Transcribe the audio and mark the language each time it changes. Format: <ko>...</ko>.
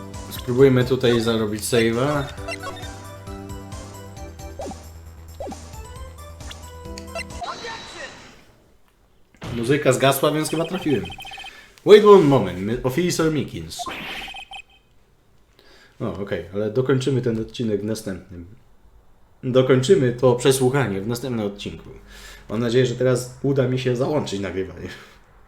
<pl>Spróbujmy tutaj zarobić save'a. Muzyka zgasła, więc chyba trafiłem.</pl> <en>Wait one moment, Officer Mikins.</en> <pl>Okej, ale dokończymy ten odcinek w następnym. Dokończymy to przesłuchanie w następnym odcinku. Mam nadzieję, że teraz uda mi się załączyć nagrywanie.</pl>